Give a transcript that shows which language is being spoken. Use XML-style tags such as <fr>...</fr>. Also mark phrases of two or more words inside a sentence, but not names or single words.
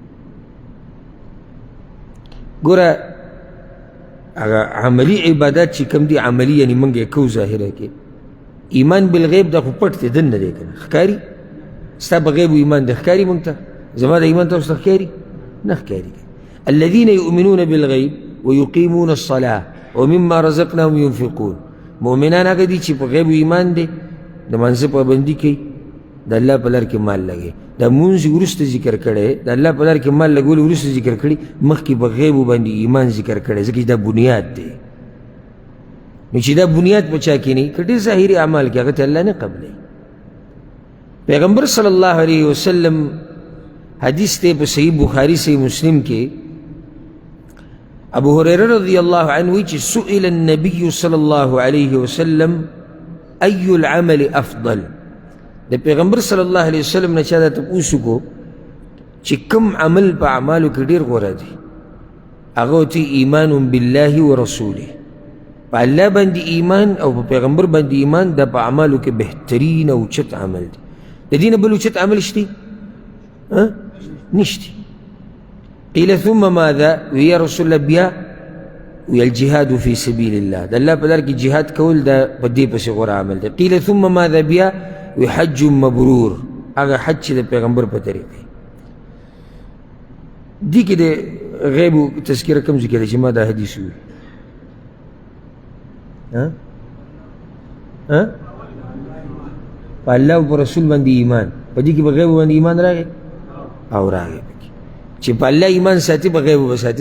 <ps>ګوره هغه عملی عبادات چې کوم دي، عملی یعنی موږ یې کوو ظاهره کې.</ps> <ar>ایمان بالغیب</ar> <ps>دا خو پټ دی، دننه دی که نه ښکاري؟ ستا په غیبو ایمان دی ښکاري موږ ته؟ زما د ایمان تاسو ته ښکاري؟ نه ښکاري.</ps> <ar>الذین یؤمنون بالغیب ویقیمون الصلاة ومما رزقناهم ينفقون.</ar> <ps>مؤمنان هغه دي چې په غیبو ایمان دی، د مانځه پابندي کوي، د الله په لار کې مال لګوي. دا مونځ وروسته ذکر کړی، د الله په لار کې مال لګول وروسته ذکر کړي، مخکې په غیبو باندې ایمان ذکر کړی، ځکه چې دا بنیاد دی. نو چې دا بنیاد په چا کې نه وي، که ډېر ظاهري اعمال کې، هغه ته الله نه قبلوي. پیغمبر</ps> <ar>صلی الله علیه وسلم</ar> <ps>حدیث دی په صحیح بخاري صحیح مسلم کې، ابو هريره</ps> <ar>رضی الله عنه</ar> <ps>وی چې</ps> <ar>سئل النبي صلی الله علیه وسلم ای العمل افضل.</ar> <ps>د پیغمبر</ps> <ar>صلی الله علیه وسلم</ar> <ps>نه چا دا تپوس وکړو چې کوم عمل په اعمالو کې ډېر غوره دی؟ هغه ورته</ps> <ar>ایمان بالله ورسوله،</ar> <ps>په الله باندې ایمان او په پیغمبر باندې ایمان، دا په اعمالو کې بهترین او اوچت عمل دی. د دې نه بل اوچت عمل شته؟ نشته.</ps> <ar>قیل ثم ماذا؟</ar> <ps>وی</ps> <ar>یا رسول الله</ar> <ps>بیا وی</ps> <ar>الجهاد فی سبیل الله،</ar> <ps>د الله په لار کې جهاد کول دا په دې پسې غوره عمل دی.</ps> <ar>قیل ثم ماذا؟</ar> <ps>بیا وی</ps> <ar>حج مبرور،</ar> <ps>هغه حج چې د پیغمبر په طریقې. دې کې د غیبو تذکره کوم ذکر دی چې ما دا حدیث وي؟ په الله او په رسول باندې ایمان، په دې کې په غیبو باندې ایمان راغی او راغی چې په الله ایمان ساتي، په غیبو به ساتي.</ps>